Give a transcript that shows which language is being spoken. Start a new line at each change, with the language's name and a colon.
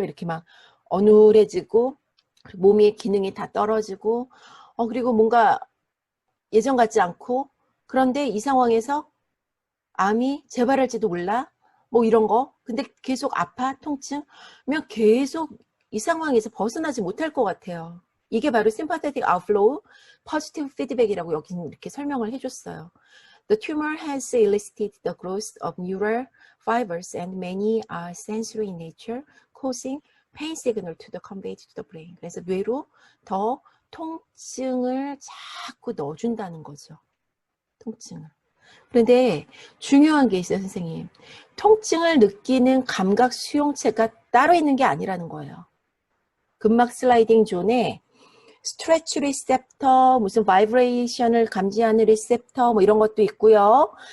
Korean: 이렇게 막 어눌해지고 몸의 기능이 다 떨어지고 그리고 뭔가 예전 같지 않고 그런데 이 상황에서 암이 재발할지도 몰라. 뭐 이런 거. 근데 계속 아파, 통증면 계속 이 상황에서 벗어나지 못할 것 같아요. 이게 바로
English: sympathetic outflow, positive feedback
Korean: 이라고 여기는 이렇게 설명을 해줬어요.
English: The tumor has elicited the growth of neural fibers and many are sensory in nature, causing pain signal to the conveyed to the brain.
Korean: 그래서 뇌로 더 통증을 자꾸 넣어준다는 거죠. 통증을. 그런데 중요한 게 있어요, 선생님. 통증을 느끼는 감각 수용체가 따로 있는 게 아니라는 거예요. 근막 슬라이딩 존에 스트레치 리셉터, 무슨 바이브레이션을 감지하는 리셉터 뭐 이런 것도 있고요.